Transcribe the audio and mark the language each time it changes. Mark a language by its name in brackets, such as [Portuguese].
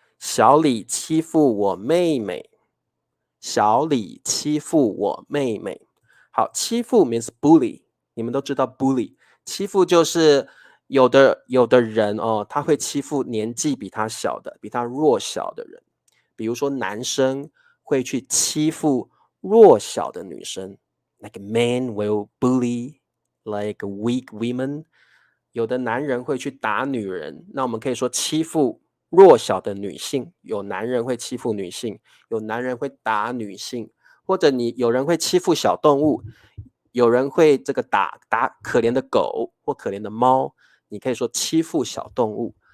[Chinese] 小李欺负我妹妹，小李欺负我妹妹。好，欺负 means bully， 你们都知道 bully， 欺负就是有的人他会欺负年纪比他小的、比他弱小的人，比如说男生会去欺负弱小的女生。 [English] Like men will bully like weak women. [Chinese] 有的男人会去打女人，那我们可以说欺负弱小的女性，有男人会欺负女性，有男人会打女性，或者有人会欺负小动物，有人会这个打可怜的狗或可怜的猫，你可以说欺负小动物。